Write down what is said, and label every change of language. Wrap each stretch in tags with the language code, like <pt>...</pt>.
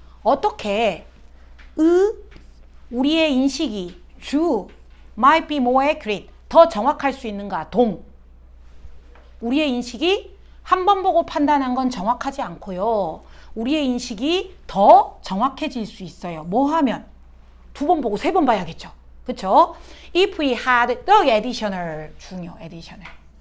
<ko>어떻게 우리의 인식이</ko> <en>might be more accurate.</en> <ko>더 정확할 수 있는가? 우리의 인식이 한 번 보고 판단한 건 정확하지 않고요. 우리의 인식이 더 정확해질 수 있어요. 뭐 하면? 2번 보고 3번 봐야겠죠. 그쵸?</ko> <en>If we had the additional, additional.</en>